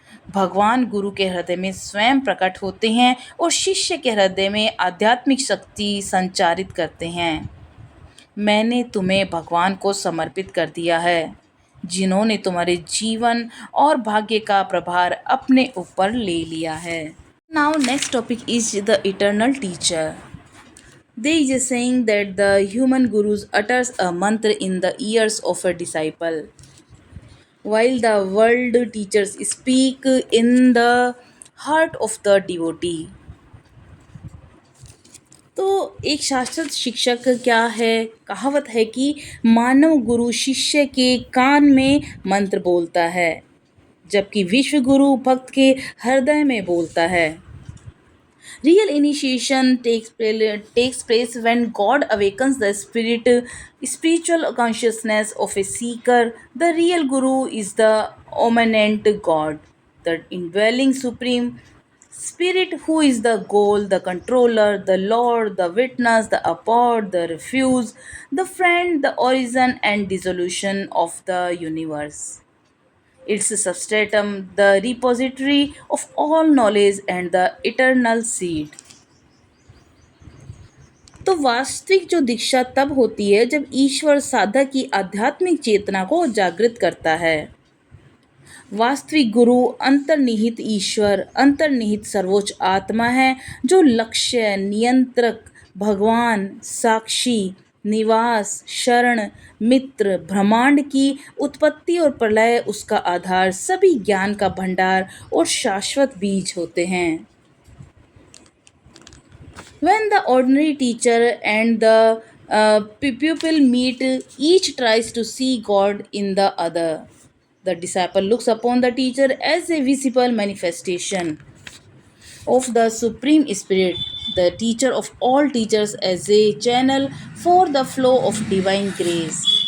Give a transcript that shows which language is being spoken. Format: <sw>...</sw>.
<hi>भगवान गुरु के हृदय में स्वयं प्रकट होते हैं और शिष्य के हृदय में आध्यात्मिक शक्ति संचारित करते हैं। मैंने तुम्हें भगवान को समर्पित कर दिया है, जिन्होंने तुम्हारे जीवन और भाग्य का प्रभार अपने ऊपर ले लिया है।</hi> <en>Now next topic is the eternal teacher. There is a saying that the human gurus utters a mantra in the ears of a disciple, while the world teachers speak in the heart of the devotee.</en> <hi>तो एक शाश्वत शिक्षक क्या है, कहावत है कि मानव गुरु शिष्य के कान में मंत्र बोलता है, जबकि विश्व गुरु भक्त के हृदय में बोलता है।</hi> <en>Real initiation takes place when God awakens the spiritual consciousness of a seeker. The real guru is the omniscient God, the indwelling supreme spirit who is the goal, the controller, the Lord, the witness, the abode, the refuge, the friend, the origin and dissolution of the universe. It's a substratum, the repository of all knowledge and the eternal seed.</en> <hi>तो वास्तविक जो दीक्षा तब होती है जब ईश्वर साधक की आध्यात्मिक चेतना को जागृत करता है। वास्तविक गुरु अंतर्निहित ईश्वर, अंतर्निहित सर्वोच्च आत्मा है जो लक्ष्य, नियंत्रक, भगवान, साक्षी, निवास, शरण, मित्र, ब्रह्मांड की उत्पत्ति और प्रलय, उसका आधार, सभी ज्ञान का भंडार और शाश्वत बीज होते हैं।</hi> <en>When the ordinary teacher and the pupil meet, each tries to see God in the other. The disciple looks upon the teacher as a visible manifestation of the Supreme Spirit, the teacher of all teachers as a channel for the flow of divine grace.</en>